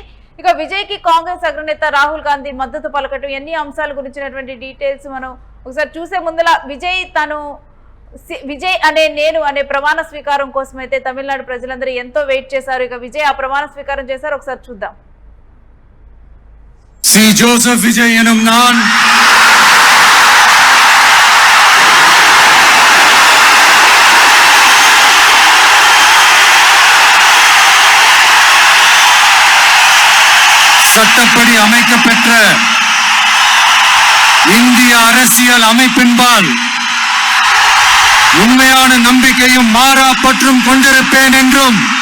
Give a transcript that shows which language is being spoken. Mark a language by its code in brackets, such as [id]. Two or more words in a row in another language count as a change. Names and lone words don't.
[te] ఇక విజయ్ కి కాంగ్రెస్ అగ్రనేత రాహుల్ గాంధీ మద్దతు పలకటం, ఎన్ని అంశాల గురించినటువంటి డీటెయిల్స్ మనం ఒకసారి చూసే ముందల విజయ్ నేను అనే ప్రమాణ స్వీకారం కోసం అయితే తమిళనాడు ప్రజలందరూ ఎంతో వెయిట్ చేశారు. ఇక విజయ్ ఆ ప్రమాణ స్వీకారం చేశారు, ఒకసారి చూద్దాం. [ta] சி ஜோசப் விஜய் எனும் நான் சட்டப்படி அமைக்கப்பெற்ற இந்திய அரசியல் அமைப்பின்பால் உண்மையான நம்பிக்கையும் மாறா பற்றும் கொண்டிருப்பேன் என்றும்